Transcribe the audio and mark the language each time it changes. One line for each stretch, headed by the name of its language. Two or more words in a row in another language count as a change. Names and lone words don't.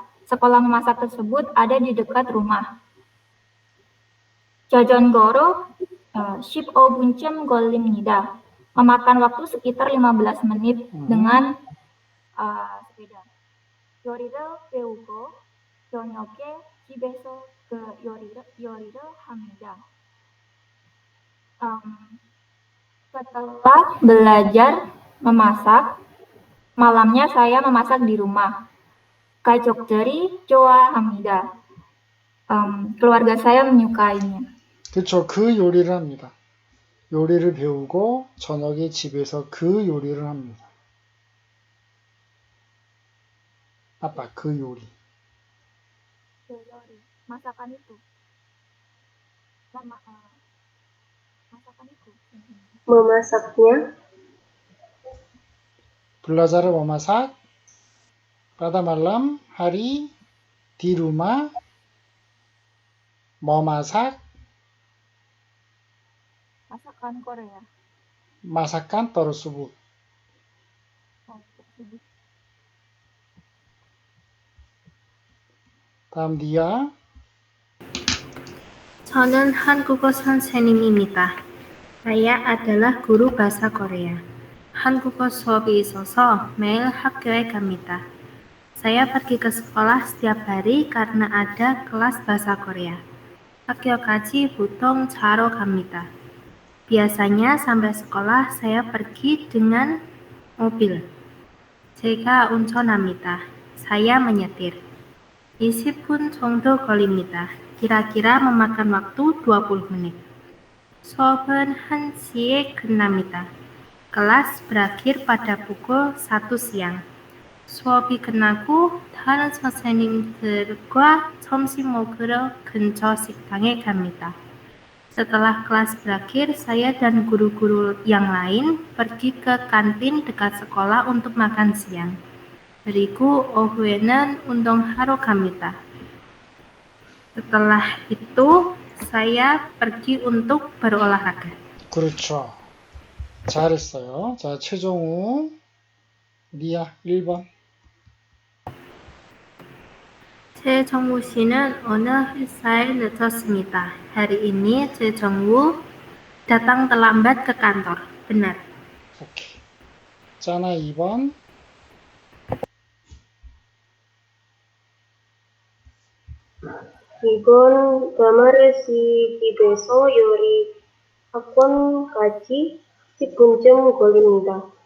Indonesian: Sekolah memasak tersebut ada di dekat rumah.
Korean: 자전거로 15분쯤 걸립니다.
Indonesian: Memakan waktu sekitar 15 menit dengan sepeda.
Korean: 요리를 배우고 저녁에 집에서 그 요리를 합니다.
Indonesian: Setelah belajar memasak, malamnya saya memasak di rumah.
Korean: 가족들이 좋아합니다.
Indonesian: keluarga saya menyukainya.
Korean: 그쵸. 그 요리를 합니다. 요리를 배우고 저녁에 집에서 그 요리를 합니다. 아빠 그 요리. 그 요리,
Indonesian: masakan itu. masakan itu. memasaknya, belajar memasak pada malam hari di rumah memasak masakan Korea. masakan tersebut.
Korean: 다음 dia. 저는 한국어 선생님입니다.
Indonesian: saya adalah guru bahasa Korea.
Korean: 한국어 수업이 있어서 매일 학교에 갑니다.
Indonesian: saya pergi ke sekolah setiap hari karena ada kelas bahasa Korea.
Korean: 학교까지 보통 차로 갑니다.
Indonesian: biasanya sampai sekolah saya pergi dengan mobil.
Korean: 제가 운전합니다.
Indonesian: saya menyetir.
Korean: 20분 정도 걸립니다.
Indonesian: kira-kira memakan waktu 20 menit.
Korean: 수업은 1시에 끝납니다.
Indonesian: kelas berakhir pada pukul 1 siang.
Korean: 수업이 끝나고 다른 선생님들과 점심 먹으러 근처 식당에 갑니다.
Indonesian: setelah kelas berakhir, saya dan guru-guru yang lain pergi ke kantin dekat sekolah untuk makan siang.
Korean: 그리고 오후에는 운동하러 갑니다.
Indonesian: setelah itu, saya pergi untuk berolahraga.
Korean: 그렇죠. 잘했어요. 자, 최종우. 리아 1번. 최정우 씨는 오늘 회사에 늦었습니다.
Indonesian: hari ini 최정우 datang terlambat ke kantor. benar.
Korean: 오케이. 짜나 2번. 이건 가마르시 집에서 요리 학원까지 10분쯤 걸립니다.